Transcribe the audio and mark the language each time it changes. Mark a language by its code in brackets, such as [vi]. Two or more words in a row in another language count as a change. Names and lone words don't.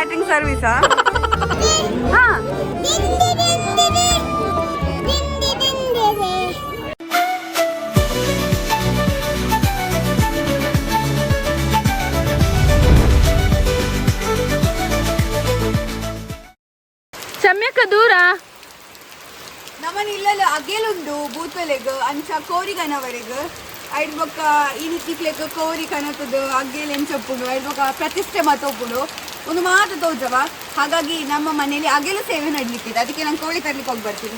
[tcy] ಸರ್ವಿಸಾ? ಹಾ ಚಮ್ಯಕ್ಕ ದೂರ ನಮ್ಮನ ಇಲ್ಲಲ್ಲ ಅಗೆಲುಂಡು ಬೂತಲೆಗ್ ಅಂಚ ಕೋರಿಗನವರೆಗ್ ಐಡ್ ಬೊಕ್ಕ ಇಕ್ಲೆಗ್ ಕೋರಿ ಕನಕದು ಅಗ್ಗೆಲ್ ಎಂಚಪ್ಪುಡು ಐಡ್ ಬೊಕ್ಕ ಪ್ರತಿಷ್ಠೆ ಮತ್ತೊಪ್ಪುಡು ಒಂದು ಮಾತು ತೋಜವ. [kn] ಹಾಗಾಗಿ ನಮ್ಮ ಮನೆಯಲ್ಲಿ ಅಗೆಲು ಸೇವೆ ನಡಲಿಕ್ಕಿದೆ, ಅದಕ್ಕೆ ನಾನು ಕೋಳಿ ತರ್ಲಿಕ್ಕೆ ಹೋಗಿ ಬರ್ತೀನಿ.